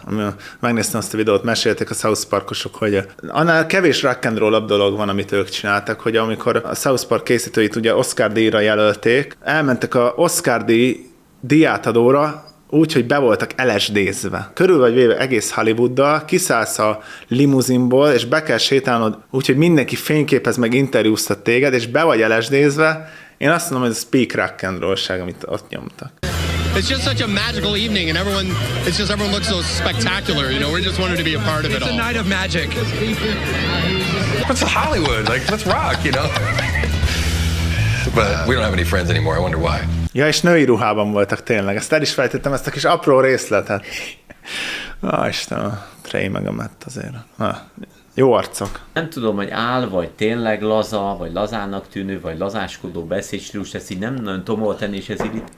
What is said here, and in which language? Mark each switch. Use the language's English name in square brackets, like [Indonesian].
[Hungarian] Amikor megnéztem azt a videót, mesélték a South Parkosok, hogy annál kevés rock'n'rollabb dolog van, amit ők csináltak, hogy amikor a South Park készítőit ugye Oscar-díjra jelölték, elmentek a Oscar-díj diátadóra úgy, hogy be voltak LSD-zve. Körül vagy véve egész Hollywooddal, kiszállsz a limuzinból, és be kell sétálnod úgy, hogy mindenki fényképez meg interjúztat téged, és be vagy LSD-zve. Én azt mondom, hogy ez a speak rock'n'rollság, amit ott nyomtak. [English] It's just such a magical evening and everyone looks so spectacular, you know, we just wanted to be a part of it all. It's a night of magic. It's a Hollywood, like, let's rock, you know. But we don't have any friends anymore, I wonder why. [Hungarian] Ja, és női ruhában voltak tényleg, ezt el is felejtettem, ezt a kis apró részletet. Ah, Isten, Trey meg a Matt azért. Na. Jó arcok. Nem tudom, hogy áll, vagy tényleg laza, vagy lazának tűnő, vagy lazáskodó beszédstílus, ezt így nem nagyon tomol tenni, és ez így...